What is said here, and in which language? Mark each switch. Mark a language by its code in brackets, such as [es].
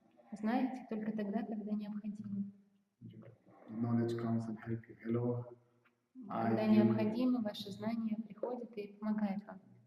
[ru] Знаете только тогда, когда необходимо. [en] The knowledge comes and help you. Hello, [ru] Когда необходимо, ваше знание приходит и помогает вам.